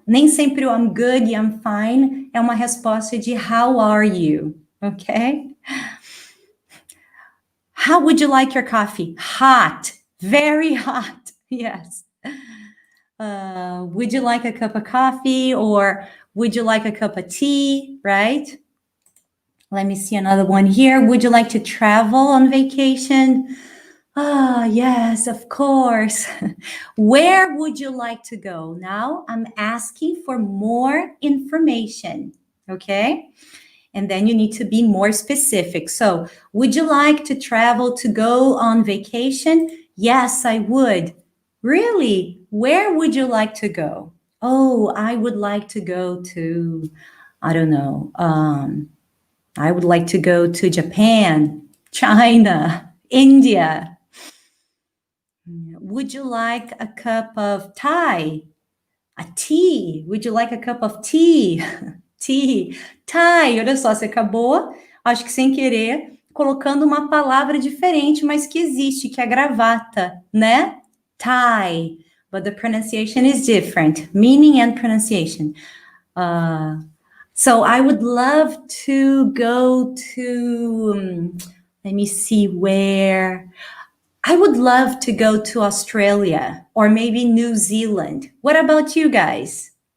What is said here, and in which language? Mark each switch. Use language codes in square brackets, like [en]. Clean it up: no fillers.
[pt] Nem sempre o [en] I'm good [pt] e [en] I'm fine [pt] é uma resposta de [en] how are you, [pt] ok? [en] How would you like your coffee? Hot, very hot, yes. Would you like a cup of coffee or would you like a cup of tea, right? Let me see another one here. Would you like to travel on vacation? Ah, yes, of course. Where would you like to go? Now I'm asking for more information, okay? And then you need to be more specific. So, would you like to travel to go on vacation? Yes, I would. Really? Where would you like to go? Oh, I would like to go to, I don't know, I would like to go to Japan, China, India. Would you like a cup of Thai? A tea? Would you like a cup of tea? Tea. Thai. [pt] Olha só, você acabou, acho que sem querer, colocando uma palavra diferente, mas que existe, que é gravata, né? [en] Thai. But the pronunciation is different. Meaning and pronunciation. So I would love to go to, let me see where. I would love to go to Australia or maybe New Zealand. What about you guys?